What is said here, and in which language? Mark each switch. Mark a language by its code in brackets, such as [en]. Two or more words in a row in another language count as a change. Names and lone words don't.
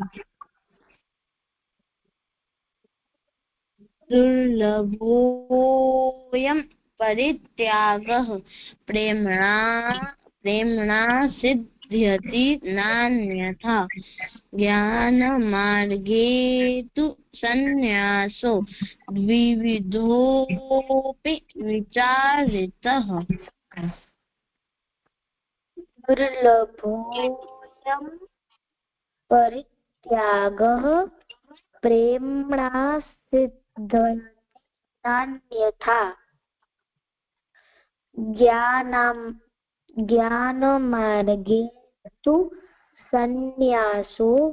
[sa] दुर्लभोऽयं परित्यागः प्रेम्णा सिद्ध्यति नान्यथा. ज्ञानमार्गे तु संन्यासो द्विविधोऽपि विचारितः दुर्लभोऽयं परित्यागः प्रेम्णा सिद्ध्यन्यथा ज्ञानमार्गे तु संन्यासो